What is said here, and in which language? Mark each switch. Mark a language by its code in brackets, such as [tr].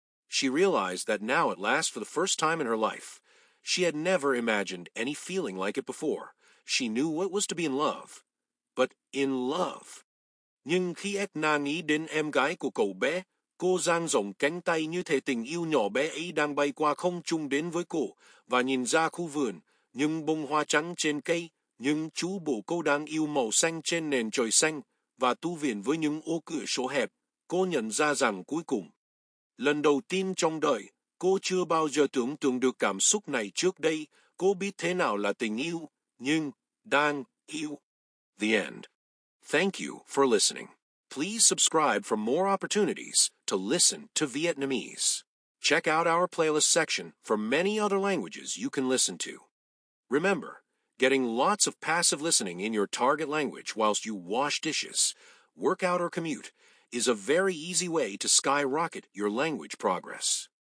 [en] She realized that now at last, for the first time in her life, she had never imagined any feeling like it before. She knew what it was to be in love. But in love. [vi] Nhưng khi Edna nghĩ đến em gái của cậu bé, cô dang rộng cánh tay như thể tình yêu nhỏ bé ấy đang bay qua không trung đến với cô, và nhìn ra khu vườn, những bông hoa trắng trên cây, những chú bồ câu đáng yêu màu xanh trên nền trời xanh, và tu viện với những ô cửa sổ hẹp, cô nhận ra rằng cuối cùng, lần đầu tiên trong đời, cô chưa bao giờ tưởng tượng được cảm xúc này trước đây, cô biết thế nào là tình yêu, nhưng đang yêu. [en] The end. Thank you for listening. Please subscribe for more opportunities to listen to Vietnamese. Check out our playlist section for many other languages you can listen to. Remember, getting lots of passive listening in your target language whilst you wash dishes, work out or commute is a very easy way to skyrocket your language progress.